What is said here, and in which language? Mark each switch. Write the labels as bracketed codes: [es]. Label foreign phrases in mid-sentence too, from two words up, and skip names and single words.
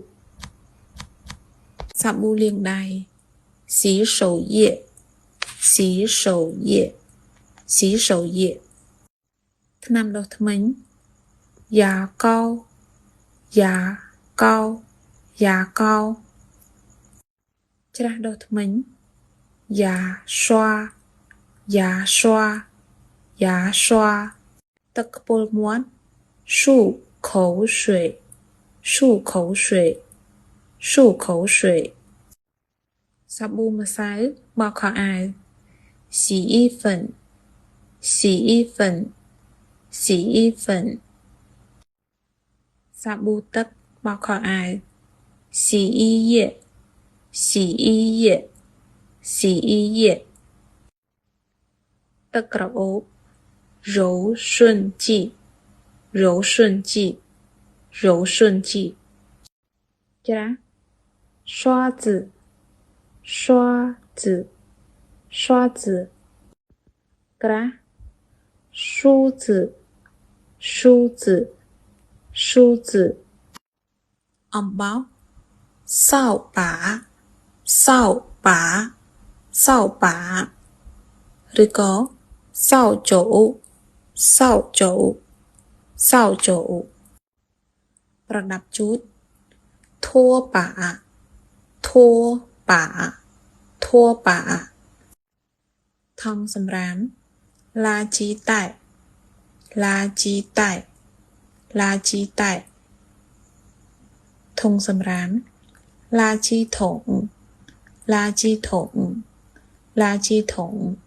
[km] សាប៊ូលាងដៃ [zh] 洗手液洗手液洗手液 [km] ថ្នាំដុសធ្មេញ [zh] 牙膏牙膏牙膏 [km] ច្រាសដុសធ្មេញ [zh] 牙刷牙刷牙刷 [km] ទឹកខ្ពុលមាត់ [zh] 漱口水漱口水漱口水 [km] សាប៊ូម្សៅបោកខោអាវ [zh] 洗衣粉洗衣粉洗衣粉 [km] សាប៊ូទឹកបោកខោអាវ [zh] 洗衣液洗衣液洗衣液 [km] ទឹកក្រអូប [zh] 柔顺剂柔顺剂柔顺剂 [km] ច្រាស [zh] 刷子刷子刷子 [km] ក្រាស់ [zh] 梳子梳子梳子អំ បោស扫把扫把扫把 [km] ឬក៏ [zh] 扫帚扫帚扫帚 [km] ប្រដាប់ជូត [zh] 拖把拖把拖把 [km] ថង់សម្រាម [zh] 垃圾袋垃圾袋垃圾袋 [km] ធុងសម្រាម [zh] 垃圾桶垃圾桶垃圾桶